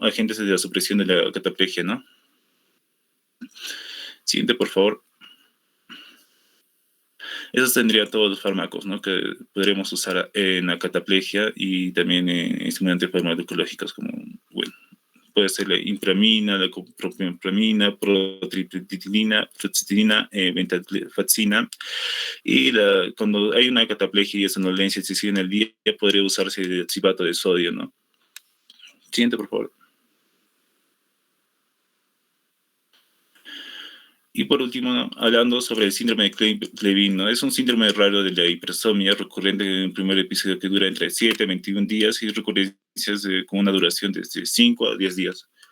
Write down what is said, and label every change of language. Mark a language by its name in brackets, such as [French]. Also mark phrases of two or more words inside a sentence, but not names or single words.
[Spanish] Agentes de la supresión de la cataplegia, ¿no? Siguiente, por favor. Esos tendrían todos los fármacos, ¿no? Que podríamos usar en la cataplegia y también en estimulantes farmacológicos como, bueno, puede ser la impramina, la propionpramina, protriptilina, fluoxetina, venlafaxina. Y cuando hay una cataplegia y somnolencia excesiva en el día, podría usarse el citrato de sodio, ¿no? Siguiente, por favor. Y por último, ¿no? Hablando sobre el síndrome de Clevin, ¿no? Es un síndrome raro de la hipersomnia recurrente en un primer episodio que dura entre 7 a 21 días y recurrencias con una duración de 5 a 10 días.